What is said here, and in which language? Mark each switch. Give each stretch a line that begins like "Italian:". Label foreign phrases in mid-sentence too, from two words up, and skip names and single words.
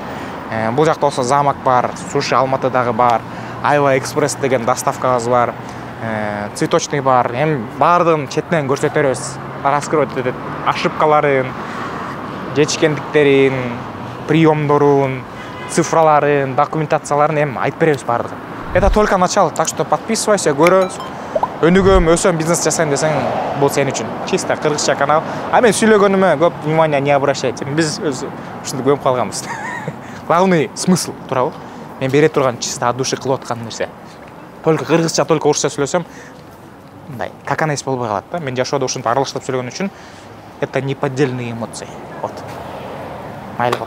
Kyrgyz: Бул жакта болсо Замок бар, Суши Алматыдагы бар, Айва Экспресс деген доставкабыз бар, Цветочный бар. Эми баардыгын четинен көрсөтө беребиз. Раскрыть этет ошибкаларын, жетишкендиктерин, приемдорун, цифраларын, документацияларын эми айтып беребиз баардыгын.
Russian: Это только начало, так что подписывайся,
Kyrgyz: көрөбүз. Өнүгөм, өсөм, бизнес жасайм десең, бул сен үчүн. Чисто кыргызча канал. А мен сүйлөгөнүмө көп
Russian: внимание не обращайте.
Kyrgyz: Биз өзү ушунду көрүп калганбыз.
Russian: Главный смысл
Kyrgyz: туурабы? Мен бере турган
Russian: чисто от души
Kyrgyz: кылып аткан нерсе. Только кыргызча, только орусча сүйлөсөм, мындай каканайс болбой калат да. Мен жашоодо ушинтип аралаштырып сүйлөгөн үчүн
Russian: это неподдельные эмоции. Вот.
Kyrgyz: Майлы.